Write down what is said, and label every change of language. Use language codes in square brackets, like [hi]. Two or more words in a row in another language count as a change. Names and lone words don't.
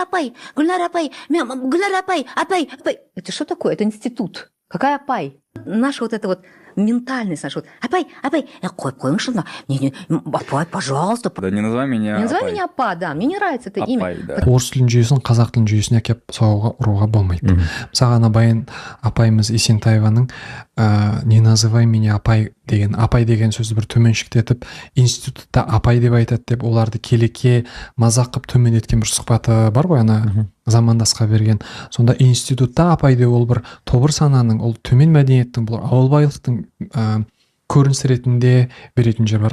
[kk] Апай, Гүлнар апай, Гүлнар апай. [ru] Это что такое? Это институт. Какая апай? Наша вот эта вот ментальность наша. Вот, [kk] апай, қойыңызшы мына. Апай, [ru] пожалуйста. Да не называй меня Не называй апай. меня апа, да. Мне не нравится это имя. [kk] Апай, да. Орыс тілін жүйесін қазақ тілін жүйесіне әкеп соғуға ұруға болмайды. Мысалға ана баян апайымыз Есентаеваның [ru] не называй меня [kk] апай деген сөзді бір төменшіктетіп институтта апай деп айтады деп оларды келеке мазақ қып төмен еткен бір сұхбаты бар ғой ана замандасқа берген. Сонда институтта апай деп ол бір тобыр сананың, ол төмен мәдениеттің, бұл ауылбайлықтың көрініс ретінде беретін жер бар.